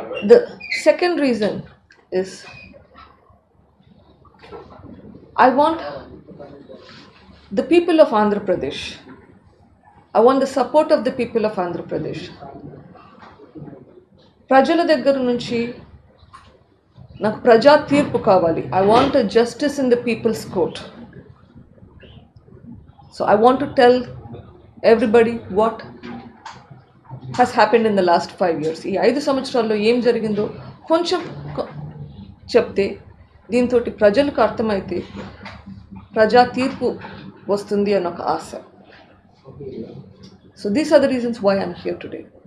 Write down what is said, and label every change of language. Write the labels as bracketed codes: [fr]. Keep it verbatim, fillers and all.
[en] The second reason is I want the people of Andhra Pradesh, I want the support of the people of Andhra Pradesh. [te] ప్రజల దగ్గర నుంచి నాకు ప్రజా తీర్పు కావాలి. [en] I want justice in the people's court. So I want to tell everybody what has happened in the last five years. [te] ఈ ఐదు సంవత్సరాల్లో ఏం జరిగిందో కొంచెం కొ- చెప్తే దీంతో ప్రజలకు అర్థమైతే ప్రజా తీర్పు వస్తుంది అని ఒక ఆశ. [en] So these are the reasons why I'm here today.